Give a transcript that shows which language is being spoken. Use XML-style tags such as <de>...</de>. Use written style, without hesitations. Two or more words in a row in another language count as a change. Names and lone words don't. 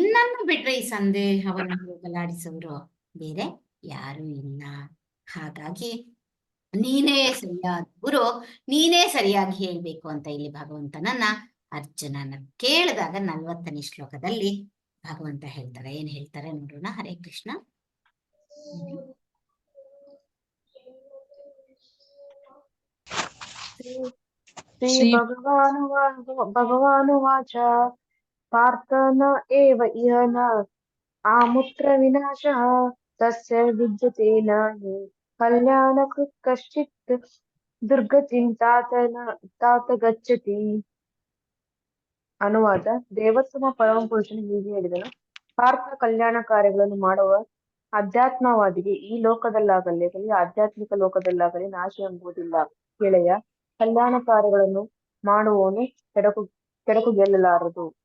<kn>ನಿನ್ನನ್ನು ಬಿಟ್ರೆ ಈ ಸಂದೇಹವನ್ನು ಹೋಗಲಾಡಿಸೋರು ಬೇರೆ ಯಾರು ಇಲ್ಲ. ಹಾಗಾಗಿ ನೀನೇ ಸರಿಯಾದ ಗುರು, ನೀನೇ ಸರಿಯಾಗಿ ಹೇಳ್ಬೇಕು ಅಂತ ಇಲ್ಲಿ ಭಗವಂತನನ್ನ ಅರ್ಜುನನ ಕೇಳಿದಾಗ 40ನೇ ಶ್ಲೋಕದಲ್ಲಿ ಭಗವಂತ ಹೇಳ್ತಾರೆ. ಏನ್ ಹೇಳ್ತಾರೆ ನೋಡೋಣ. ಹರೇ ಕೃಷ್ಣ.</kn> <sa>ಶ್ರೀ ಭಗವಾನುವಾಚ ಪಾರ್ಥ ನ ಏವ ಇಹ ನ ಆಮುತ್ರ ವಿನಾಶಃ ತಸ್ಯ ವಿದ್ಯತೆ ನಾಹಿ ಕಲ್ಯಾಣಕೃತ್ ಕಶ್ಚಿತ್ ದುರ್ಗತಿಂ ತಾತ ಗಚ್ಚತಿ.</sa> <kn>ಅನುವಾದ. ದೇವೋತ್ತಮ ಪರಮ ಪುರುಷನು ಹೀಗೆ ಹೇಳಿದನು, ಪಾರ್ಥ ಕಲ್ಯಾಣ ಕಾರ್ಯಗಳನ್ನು ಮಾಡುವ ಅಧ್ಯಾತ್ಮವಾದಿಗೆ ಈ ಲೋಕದಲ್ಲಾಗಲಿ ಆಧ್ಯಾತ್ಮಿಕ ಲೋಕದಲ್ಲಾಗಲಿ ನಾಶ ಎಂಬುದಿಲ್ಲ. ಗೆಳೆಯ, ಕಲ್ಯಾಣ ಕಾರ್ಯಗಳನ್ನು ಮಾಡುವವನು ಕೆಡಕು ಗೆಲ್ಲಲಾರದು.</kn>